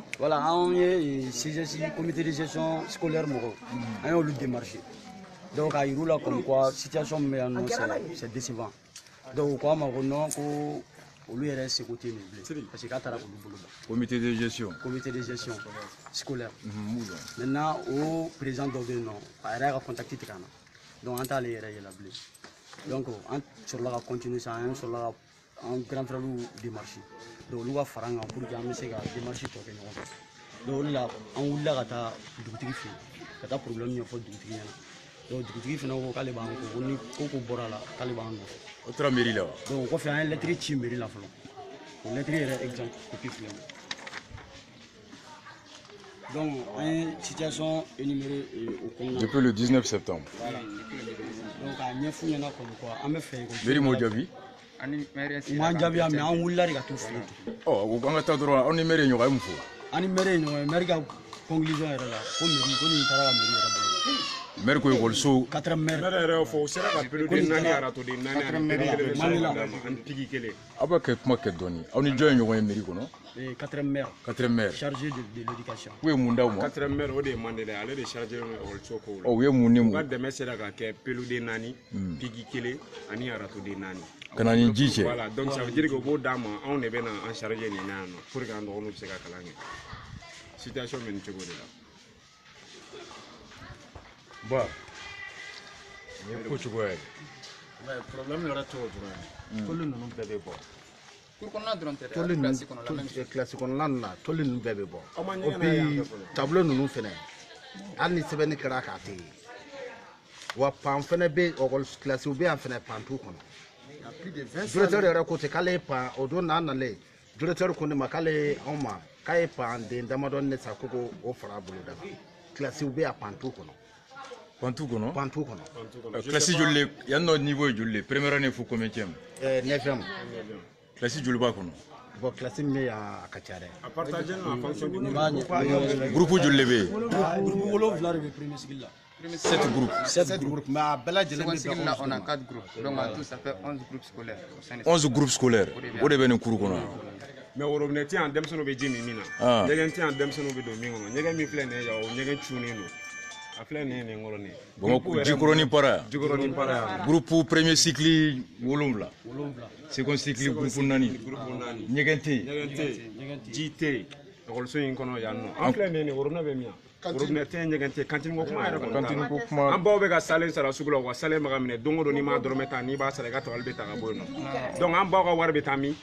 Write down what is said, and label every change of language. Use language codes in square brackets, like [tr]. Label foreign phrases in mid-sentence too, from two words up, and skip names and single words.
[bm] Voilà an ye CGC [fr] comité de gestion scolaire [bm] mɔgɔw an y'olu démarché donc a yir'u la [fr] comme quoi situation [bm] min bɛ yan nɔ [fr] c'est décevant donc [bm] u ko an ma ko non ko olu yɛrɛ seko tɛ nin bilen [fr] parce que [bm] k'a taara olu bolo da. [fr] Comité de gestion scolaire. [bm] Maintenant o président dɔ bɛ yen nɔ a yɛrɛ y'a ka contact tigɛ an na donc an t'ale yɛrɛ ye la bilen donc an sɔrɔla ka continuer sa an sɔrɔla ka an [fr] grand frère démarché donc [bm] olu ka fara an kan [fr] pour que [bm] an bɛ se ka démarche tɔ kɛ ɲɔgɔn fɛ donc o de la an wulila ka taa dugutigi fɛ yen ka taa problème ɲɛfɔ dugutigi ɲɛna donc dugutigi fana ko k'ale b'an ko ni ko bɔra la k'ale b'an nɔfɛ. O taara mairie la wa. donc o kɔfɛ an ye lettre ci mairie la fɔlɔ o lettre yɛrɛ [fr] exemple copie [bm] filɛ nin donc an ye [fr] situation énumérée [bm] o kɔnɔna. [fr] Depuis le 19 septembre. Voilà donc [bm] a ɲɛf'u ɲɛna [fr] comme quoi [bm] an bɛ fɛ. Mairie m'o jaabi. u m'an jaabi mais an wulila de ka t'u fɛ yen. Ɔ an ka taa dɔrɔn aw ni maire ye ɲɔgɔn ye mun fɔ. An ni maire ye ɲɔgɔn ye maire ka conclusion yɛrɛ la ko mairie ko nin taara ka mairie yɛrɛ bolo. Maire ko école 4 maire. Maire yɛrɛ y'o fɔ o sera ka pelode 4 arato de 4 maire ani tigi kelen. Aw bɛ kɛ kuma kɛ dɔɔni aw ni jɔn ye ɲɔgɔn ye mairie kɔnɔ. 4 maire. 4 maire. [fr] Chargé de l'éducation. [bm] U ye mun d'aw ma. 4 maire o de ye Mandela ale de [fr] chargé école [bm] kow la. U ye mun ni mun. U ka dɛmɛ sera ka kɛ pelode 4 tigi kelen ani arato de 4. Ka na ni ji cɛ. [fr] Voilà donc ça veut dire que [bm] u b'o d'an ma anw de bɛ na an chargé nin na yan nɔ [fr] pour que [bm] an dɔgɔninw bɛ se ka kalan kɛ situation bɛ nin cogo de la. Bon. Ni ko cogoya ye. [fr] Mais problème [bm] yɛrɛ t'o dɔrɔn ye. Toli ninnu bɛɛ bɛ bɔ. Classe kɔnɔna na toli ninnu bɛɛ bɛ bɔ. [fr] Et puis tableau [bm] ninnu fɛnɛ hali ni sɛbɛnni kɛra k'a tɛ ye. Wa pan fɛnɛ bɛ classe bɛ yan fɛnɛ pan t'u kɔnɔ. Directeur yɛrɛ ko ten k'ale ye pan o don n'a nalen directeur ko ne ma k'ale anw ma k'a ye pan den damadɔni de sa ko o fara a bolo da kan. Classe bɛ yan pan t'u kɔnɔ. Pantou kɔnɔ. Pantou kɔnɔ. Classe joli le yan nɔ niveau ye joli le [fr] première année [bm] fo combienième. 9e. Classe joli b'a kɔnɔ. Bon classe min bɛ yan a ka ca dɛ. [fr] A partager en fonction du [bm] niveau. Groupe joli le bɛ yen. Groupe 7 de bɛ [fr] premier cycle [bm] la. [fr] 7 groupes. 7 groupes. Mais à Bella on a 4 groupes. Donc en tout, ça fait 11 groupes scolaires. 11 groupes scolaires. [bm] O de bɛ nin kuru kɔnɔ. [fr] Mais robinet [bm] ti an denmisɛnninw bɛ ji min min na. Ɲɛgɛn ti an denmisɛnninw bɛ don min kɔnɔ. Ɲɛgɛn min filɛ nin ye yan o ɲɛgɛn cunnen don. A filɛ nin ye nin kɔrɔ nin ye. Bamakɔ Jikɔrɔni para. Jikɔrɔni para yan. [fr] Groupe premier cycle 7. Second cycle groupe 4. [bm] Ɲɛgɛn tɛ yen. Ɲɛgɛn tɛ yen. Ji tɛ yen. Ekɔliso in kɔnɔ yan nɔ. An filɛ nin ye nin robinet bɛ min yan. Robinet tɛ yen ɲɛgɛn tɛ yen. Kantine ko kuma yɛrɛ kɔnɔ. Kantine ko kuma. An baw bɛ ka salen sara sugu la wa salen bɛ ka minɛ don o don n'i m'a dɔrɔmɛ ta n'i b'a sara i ka tabali bɛ ta ka bɔ yen nɔ. Donc an baw ka wari bɛ taa min?